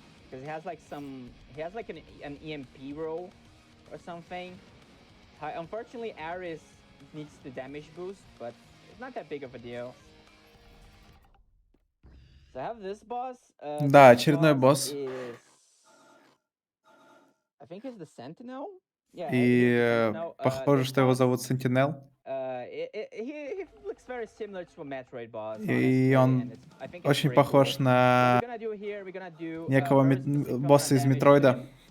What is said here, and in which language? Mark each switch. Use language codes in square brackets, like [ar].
[en] Because he has like an EMP roll or something. Unfortunately, A.R.E.S needs the damage boost, but it's not that big of a deal. So I have this boss. [ru] Да, очередной босс. [en] I think he's the Sentinel. [ru] И похоже, что его зовут Sentinel. [en] He looks very similar to a Metroid boss. [ru] И он очень похож на некого босса из Метроида.